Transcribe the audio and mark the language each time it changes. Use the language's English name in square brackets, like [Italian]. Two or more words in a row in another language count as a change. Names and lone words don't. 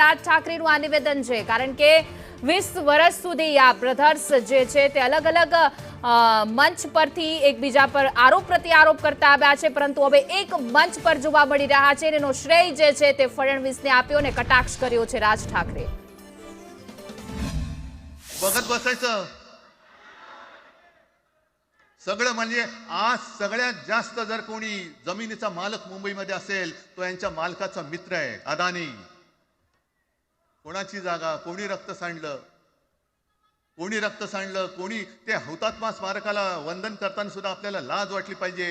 [Gujarati] રાજ ઠાકરેનું આ નિવેદન છે, કારણ કે 20 વર્ષ સુધી આ બ્રધર્સ જે છે તે અલગ અલગ મંચ પરથી એકબીજા પર આરોપ પ્રત્યારોપ કરતા આવ્યા છે, પરંતુ હવે એક મંચ પર જોવા મળી રહ્યા છે। એનો શ્રેય જે છે તે ફડણવીસને આપ્યો અને કટાક્ષ કર્યો છે રાજ ઠાકરે। [Marathi] बघत बसायचं सगळं म्हणजे आज सगळ्यात जास्त जर कोणी जमिनीचा मालक मुंबईमध्ये असेल तो यांच्या मालकाचा मित्र आहे अदानी। कोणाची जागा कोणी रक्त सांडलं कोणी ते हुतात्मा स्मारकाला वंदन करताना सुद्धा आपल्याला लाज वाटली पाहिजे।